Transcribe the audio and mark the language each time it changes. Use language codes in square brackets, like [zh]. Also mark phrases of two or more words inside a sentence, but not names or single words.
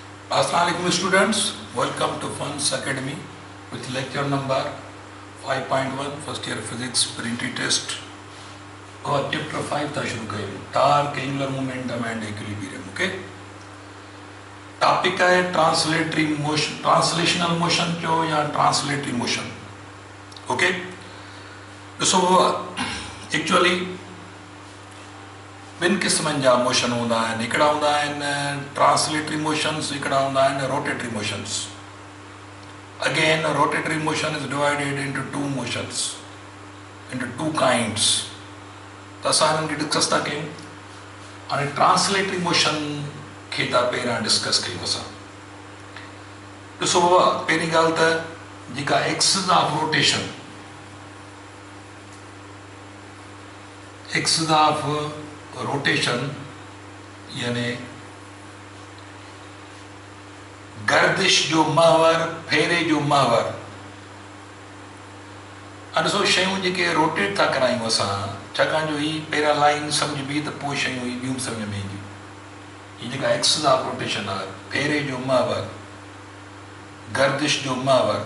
[en] Assalamualaikum students, welcome to Funds Academy with lecture number 5.1 first year physics printed test [sd] और chapter 5 था शुरू करें [en] torque, angular momentum and equilibrium. Okay, टॉपिक है translatory motion, translational motion [sd] जो या [en] translatory motion. okay, so actually [sd] ॿिनि क़िस्मनि जा मोशन हूंदा आहिनि. हिकिड़ा हूंदा आहिनि [en] translatory motions, [sd] हिकिड़ा हूंदा आहिनि [en] rotatory motions. again rotatory motion is divided into two motions, into two kinds. [sd] त असां हिननि खे डिस्कस था कयूं. हाणे ट्रांसलेटरी मोशन खे था पहिरियां डिस्कस कयूं असां. ॾिसो बाबा, पहिरीं ॻाल्हि त जेका [en] axis of rotation, axis of rotation [sd] यानी गर्दिश जो महवर, फेरे जो महवर. ॾिसो शयूं जेके रोटेट था करायूं असां, छाकाणि जो ही पहिरियां लाइन सम्झबी त पोइ शयूं ही ॿियूं सम्झ में ईंदियूं. हीअ जेका [en] axis of rotation [sd] आहे, फेरे जो महवर, गर्दिश जो महवर.